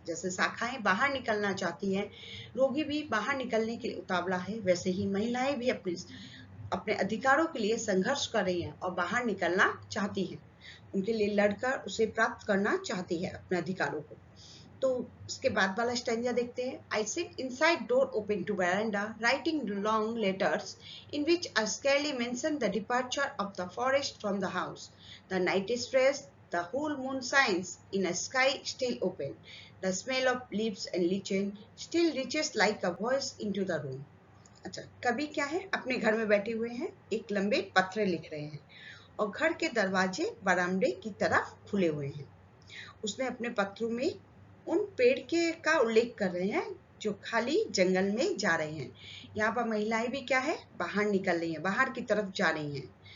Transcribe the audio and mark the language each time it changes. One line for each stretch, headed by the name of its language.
Hindi: जैसे शाखाएं बाहर निकलना चाहती हैं, रोगी भी बाहर निकलने के लिए उतावला है, वैसे ही महिलाएं भी अपने अधिकारों के लिए संघर्ष कर रही हैं और बाहर निकलना चाहती हैं। उनके लिए लड़कर उसे प्राप्त करना चाहती है अपने अधिकारों को। तो इसके बाद वाला स्टैंजा देखते हैं।
English: I sit inside door open to veranda, writing long letters in which I scarcely mention the departure of the forest from the house. The night is fresh, the whole moon shines in a sky still open. The smell of leaves and lichen still reaches like a voice into the room.
Hindi: अच्छा, कवि क्या है, अपने घर में बैठे हुए हैं, एक लंबे पत्र लिख रहे हैं और घर के दरवाजे बरामदे की तरफ खुले हुए हैं। उसने अपने पत्रों में उन पेड़ के का उल्लेख कर रहे हैं जो खाली जंगल में जा रहे हैं। यहाँ पर महिलाएं भी क्या है, बाहर निकल रही हैं, बाहर की तरफ जा रही हैं।